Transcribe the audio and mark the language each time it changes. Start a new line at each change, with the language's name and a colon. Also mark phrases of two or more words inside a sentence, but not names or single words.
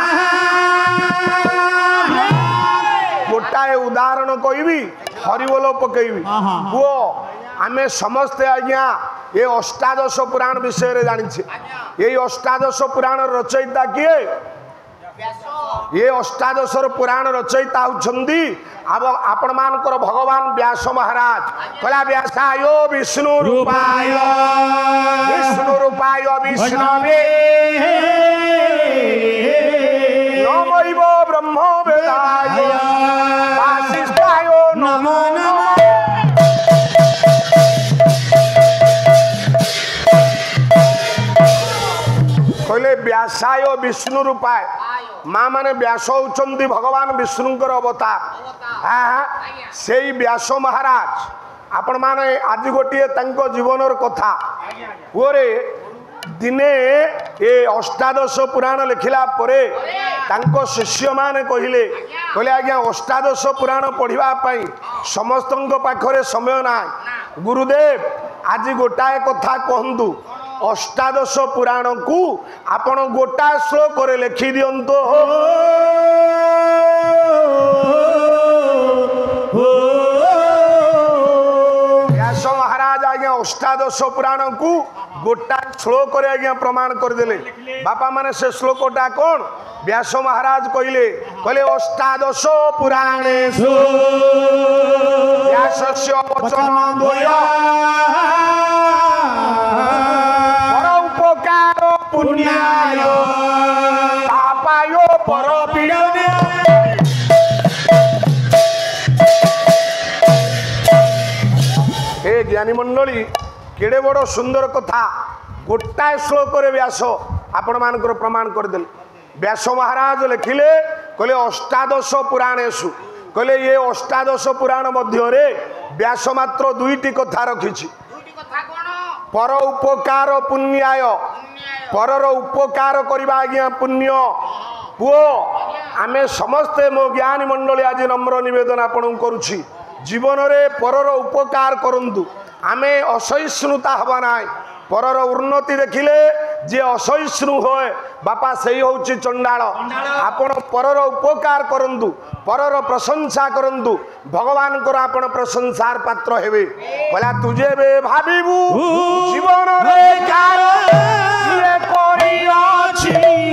Odia: ଗୋଟାଏ ଉଦାହରଣ କହବି ହରିବୋଲ ପକେବି ପୁଅ ଆମେ ସମସ୍ତେ ଆଜ୍ଞା ଯେ ଅଷ୍ଟାଦଶ ପୁରାଣ ବିଷୟ ରେ ଜାଣିଛେ ଯେ ଅଷ୍ଟାଦଶ ପୁରାଣ ରଚୟିତା କିଏ ଯେ ଅଷ୍ଟାଦଶ ପୁରାଣ ରଚୟିତା ହୋଇଛନ୍ତି ଅବ ଆପଣ ମାନଙ୍କର ଭଗବାନ ବ୍ୟାସ ମହାରାଜ କହିଲେ
Sanskrit: व्यासाय विष्णु रूपाय विष्णवे नमैव ब्रह्म वेदाय वासिष्ठाय नमो नमः कहले व्यासाय विष्णु रूपाय
Odia: ମାଁ ମାନେ ବ୍ୟାସ ହୋଇଛନ୍ତି ଭଗବାନ ବିଷ୍ଣୁଙ୍କର ଅବତାର ହଁ ସେ ବ୍ୟାସ ମହାରାଜ ଆପଣ ମାନେ ଆଜି ଗୋଟେ ତାଙ୍କ ଜୀବନର କଥା ଓରେ ଦିନେ ଯେ ଅଷ୍ଟାଦଶ ପୁରାଣ ଲେଖିଲା ପରେ ତାଙ୍କ ଶିଷ୍ୟ ମାନେ କହିଲେ କହିଲେ ଆଜ୍ଞା ଅଷ୍ଟାଦଶ ପୁରାଣ ପଢ଼ିବା ପାଇଁ ସମସ୍ତଙ୍କ ପାଖରେ ସମୟ ନାହିଁ ଗୁରୁଦେବ ଆଜି ଗୋଟାଏ କଥା କହନ୍ତୁ ଅଷ୍ଟାଦଶ ପୁରାଣ କୁ ଆପଣ ଗୋଟା ଶ୍ଲୋକ ରେ ଲେଖି ଦିଅନ୍ତୁ ବ୍ୟାସ ମହାରାଜ ଆଜ୍ଞା ଅଷ୍ଟାଦଶ ପୁରାଣ କୁ ଗୋଟା ଶ୍ଲୋକ ରେ ଆଜ୍ଞା ପ୍ରମାଣ କରି ଦେଲେ ବାପା ମାନେ ସେ ଶ୍ଲୋକଟା କଣ ବ୍ୟାସ ମହାରାଜ କହିଲେ କହିଲେ
Sanskrit: अष्टादश पुराणेषु व्यासस्य वचनं द्वय परोपकार पुण्याय पापाय परपीडने
Odia: ହେ ଜ୍ଞାନୀ ମଣ୍ଡଳୀ କେଡ଼େ ବଡ଼ ସୁନ୍ଦର କଥା ଗୋଟାଏ ଶ୍ଲୋକ ରେ ବ୍ୟାସ ଆପଣ ମାନଙ୍କର ପ୍ରମାଣ କରିଦେଲେ ବ୍ୟାସ ମହାରାଜ ଲେଖିଲେ କହିଲେ
Sanskrit: अष्टादश पुराणेषु
Odia: କହିଲେ ଯେ ଅଷ୍ଟାଦଶ ପୁରାଣ ମଧ୍ୟ ରେ ବ୍ୟାସ ମାତ୍ର ଦୁଇଟି କଥା ରଖିଛି ଦୁଇଟି କଥା କଣ
Sanskrit: पर उपकार पुण्याय
Odia: ପରର ଉପକାର କରିବା ଆଜ୍ଞା ପୁଣ୍ୟ ପୁଅ ଆମେ ସମସ୍ତେ ମୋ ଜ୍ଞାନୀ ମଣ୍ଡଳୀ ଆଜି ନମ୍ର ନିବେଦନ ଆପଣ କରୁଛି ଜୀବନ ରେ ପରର ଉପକାର କରନ୍ତୁ ଆମେ ଅସହିଷ୍ଣୁତା ହେବା ନାହିଁ ପରର ଉନ୍ନତି ଦେଖିଲେ ଯେ ଅସହିଷ୍ଣୁ ହୁଏ ବାପା ସହି ହେଉଛି ଚଣ୍ଡାଳ ଆପଣ ପରର ଉପକାର କରନ୍ତୁ ପରର ପ୍ରଶଂସା କରନ୍ତୁ ଭଗବାନ କୁ ଆପଣ ପ୍ରଶଂସାର ପାତ୍ର ହେବେ କହିଲେ ତୁମେ ବି ଭାବିବୁ ଜୀବନ ରେ କାହାର ଯେ କରି ଅଛି